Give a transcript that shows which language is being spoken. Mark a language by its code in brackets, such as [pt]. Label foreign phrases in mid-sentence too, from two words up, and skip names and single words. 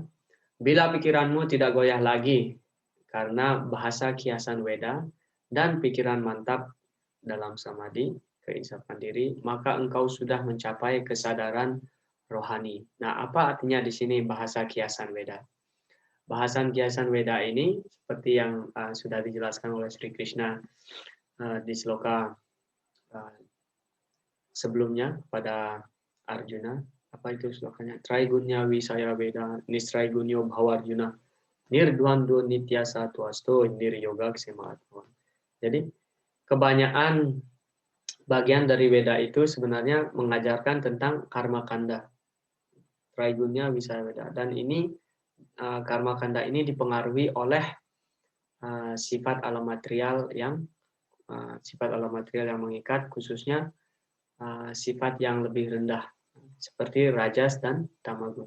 [id] Bila pikiranmu tidak goyah lagi karena bahasa kiasan Weda dan pikiran mantap dalam samadhi, keinsafan diri, maka engkau sudah mencapai kesadaran rohani. Nah, apa artinya di sini bahasa kiasan Weda? Bahasan kiasan Weda ini seperti yang sudah dijelaskan oleh Sri Krishna di sloka sebelumnya pada Arjuna. Apa itu slokanya? [sa] त्रैगुण्य विषया वेदा निस्त्रैगुण्यो भवार्जुन निर्द्वन्द्वो नित्य सत्त्वस्थो निर्योग क्षेम. [id] Jadi kebanyakan bagian dari Weda itu sebenarnya mengajarkan tentang [sa] कर्म काण्ड. त्रैगुण्य विषया वेदा. [id] Dan ini [sa] कर्म काण्ड [id] ini dipengaruhi oleh sifat alam material yang mengikat, khususnya sifat yang lebih rendah seperti rajas dan tamaguna.